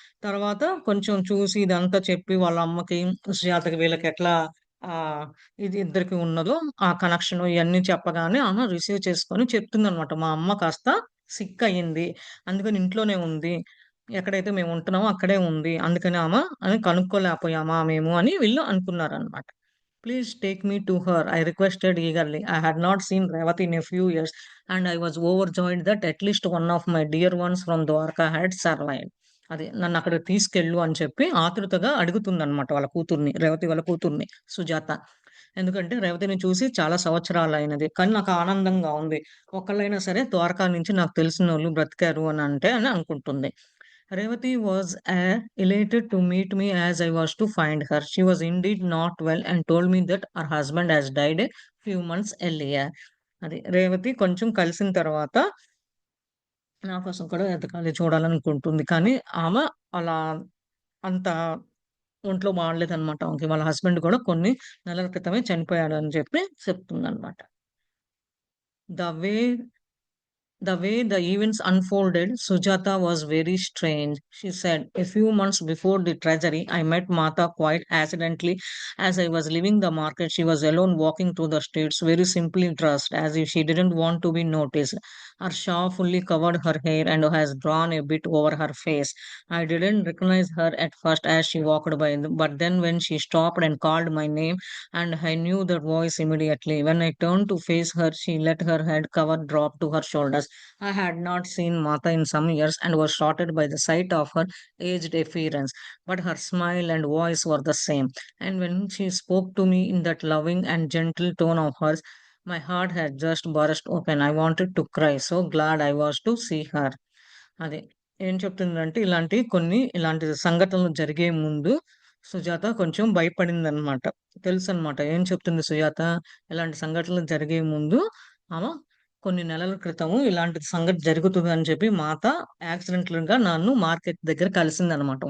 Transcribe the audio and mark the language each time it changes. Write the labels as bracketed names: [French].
[Telugu] తర్వాత కొంచెం చూసి ఇదంతా చెప్పి వాళ్ళ అమ్మకి, సుజాతకి వీళ్ళకెట్లా ఆహ్, ఇది ఇద్దరికి ఉన్నదో ఆ కనెక్షను ఇయన్నీ చెప్పగానే ఆమె రిసీవ్ చేసుకొని చెప్తుందనమాట. మా అమ్మ కాస్త సిక్ అయింది. అందుకని ఇంట్లోనే ఉంది. ఎక్కడైతే మేము ఉంటున్నామో అక్కడే ఉంది. అందుకని అని కనుక్కోలేకపోయామా మేము అని వీళ్ళు అనుకున్నారనమాట. [English] Please take me to her. I requested eagerly. I had not seen Revati in a few years, and I was overjoyed that at least one of my dear ones from Dwarka had survived. [Telugu] అది నన్ను అక్కడికి తీసుకెళ్ళు అని చెప్పి ఆతృతగా అడుగుతుందన్నమాట వాళ్ళ కూతుర్ని. రేవతి వాళ్ళ కూతుర్ని సుజాత. ఎందుకంటే రేవతిని చూసి చాలా సంవత్సరాలయినది. కానీ నాకు ఆనందంగా ఉంది. ఒకళ్ళైనా సరే ద్వారకా నుంచి నాకు తెలిసినోళ్ళు బ్రతికారు అని అనుకుంటుంది. [English] Revati was elated to meet me as I was to find her. She was indeed not well and told me that her husband has died a few months earlier. [Telugu] అది రేవతి కొంచెం కలిసిన తర్వాత నా కోసం కూడా ఎతకాలి చూడాలనుకుంటుంది. కానీ ఆమె అలా అంత ఒంట్లో బాగలేదనమాట ఆమెకి. వాళ్ళ హస్బెండ్ కూడా కొన్ని నెలల క్రితమే చనిపోయాడని చెప్పి చెప్తుందనమాట. [English] The way The way the events unfolded, Sujata was very strange. She said, a few months before the tragedy, I met Mata quite accidentally as I was leaving the market. She was alone walking through the streets, very simply dressed, as if she didn't want to be noticed. Her shawl fully covered her hair and has drawn a bit over her face. I didn't recognize her at first as she walked by, but then when she stopped and called my name, and I knew the voice immediately. When I turned to face her, she let her head cover drop to her shoulders. I had not seen Mata in some years and was startled by the sight of her aged appearance, but her smile and voice were the same. And when she spoke to me in that loving and gentle tone of hers, my heart had just burst open. I wanted to cry. So glad I was to see her. అది. [Telugu] ఏం చెప్తుందంటే ఇలాంటి సంఘటనలు జరిగే ముందు సుజాత కొంచెం భయపడిందనమాట. తెలుసనమాట. ఏం చెప్తుంది సుజాత? ఇలాంటి సంఘటనలు జరిగే ముందు ఆమె కొన్ని నెలల క్రితము ఇలాంటి సంఘటన జరుగుతుందని చెప్పి మాత యాక్సిడెంటల్‌గా నన్ను మార్కెట్ దగ్గర కలిసిందనమాట.